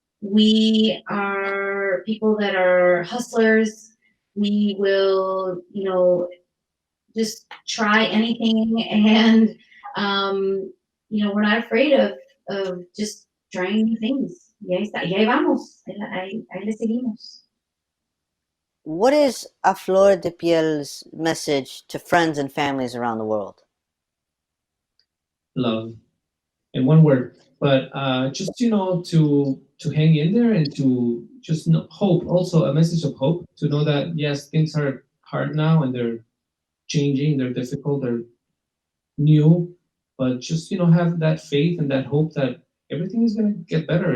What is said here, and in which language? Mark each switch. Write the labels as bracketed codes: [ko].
[en] We are people that are hustlers. We will, just try anything, and we're not afraid of just trying new things. [es] Y ahí está, y ahí vamos, ahí le seguimos. [en] What is A Flor de Piel's message to friends and families around the world? Love, in one word. But just to hang in there, and to just hope. Also, a message of hope, to know that yes, things are hard now, and they're changing, they're difficult, they're new, but just have that faith and that hope that everything is going to get better.